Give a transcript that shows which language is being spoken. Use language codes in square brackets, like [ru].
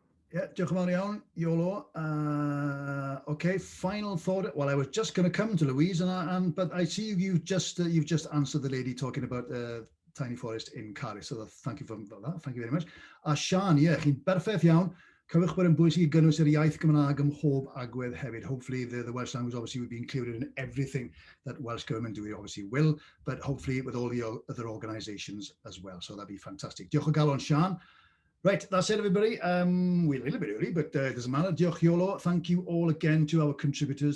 [cy] Yeah, diolch yn fawr iawn, Iolo. [en] Okay, final thought. Well, I was just going to come to Louise, but I see you've just answered the lady talking about tiny forest in Cardiff. So thank you for that. Thank you very much. [cy] A Sian, chi'n berffaith iawn. Cyfych bod yn bwysig i gynnwys yr iaith Gymraeg ym mhob agwedd hefyd. [en] Hopefully the Welsh language obviously would be included in everything that Welsh Government do. It obviously will, but hopefully with all the other organisations as well. So that'd be fantastic. [cy] Diolch o galon, Sian. [en] Right, that's it, everybody. We're a little bit early, but it doesn't matter. Diolch Iolo. Thank you all again to our contributors.